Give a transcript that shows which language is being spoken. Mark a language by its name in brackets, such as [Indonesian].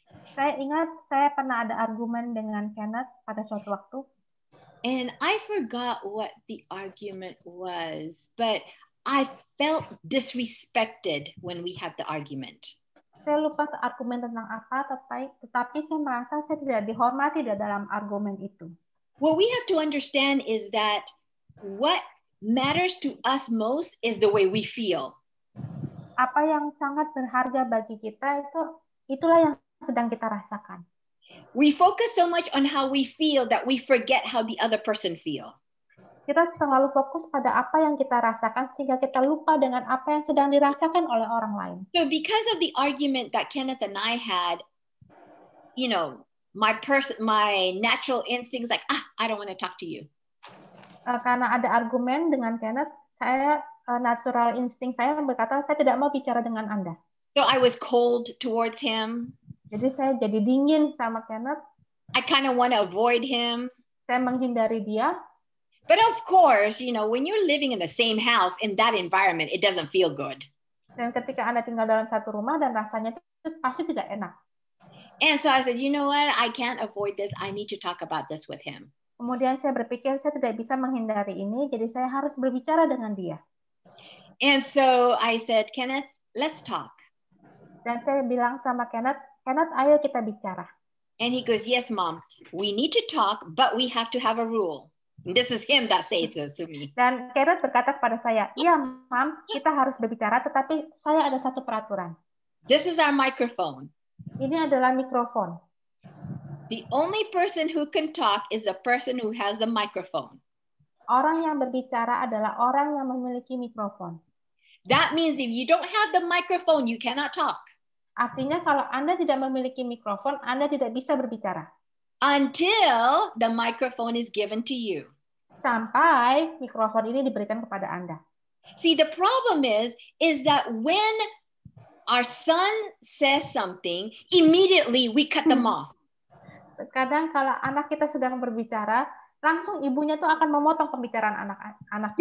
[Indonesian] Saya ingat saya pernah ada argumen dengan Kenneth pada suatu waktu. [English] And I forgot what the argument was, but I felt disrespected when we had the argument. [Indonesian] Saya lupa argumen tentang apa, tetapi saya merasa saya tidak dihormati di dalam argumen itu. [English] What we have to understand is that what matters to us most is the way we feel. [Indonesian] Apa yang sangat berharga bagi kita itulah yang sedang kita rasakan. [English] We focus so much on how we feel that we forget how the other person feel. [Indonesian] Kita terlalu fokus pada apa yang kita rasakan sehingga kita lupa dengan apa yang sedang dirasakan oleh orang lain. [English] So because of the argument that Kenneth and I had, you know, my natural instinct is like, I don't want to talk to you. [Indonesian] Karena ada argumen dengan Kenneth, [English] natural instinct [Indonesian] saya berkata, saya tidak mau bicara dengan Anda. [English] So I was cold towards him. [Indonesian] Jadi saya jadi dingin sama Kenneth. [English] I kind of want to avoid him. [Indonesian] Saya menghindari dia. [English] But of course, you know, when you're living in the same house, in that environment, it doesn't feel good. [Indonesian] Dan ketika Anda tinggal dalam satu rumah dan rasanya itu pasti tidak enak. [English] And so I said, you know what? I can't avoid this. I need to talk about this with him. [Indonesian] Kemudian saya berpikir saya tidak bisa menghindari ini, jadi saya harus berbicara dengan dia. [English] And so I said, Kenneth, let's talk. [Indonesian] Dan saya bilang sama Kenneth, ayo kita bicara. [English] And he goes, yes, Mom, we need to talk, but we have to have a rule. This is him that says it to me. [Indonesian] Dan Kenneth berkata kepada saya, iya, Mam, kita harus berbicara, tetapi saya ada satu peraturan. [English] This is our microphone. [Indonesian] Ini adalah mikrofon. [English] The only person who can talk is the person who has the microphone. [Indonesian] Orang yang berbicara adalah orang yang memiliki mikrofon. [English] That means if you don't have the microphone, you cannot talk. [Indonesian] Artinya kalau Anda tidak memiliki mikrofon, Anda tidak bisa berbicara. [English] Until the microphone is given to you. [Indonesian] Sampai mikrofon ini diberikan kepada Anda. [English] See, the problem is that when our son says something, immediately we cut them off. [Indonesian] Kadang kalau anak kita sedang berbicara, langsung ibunya tuh akan memotong pembicaraan anak-anak.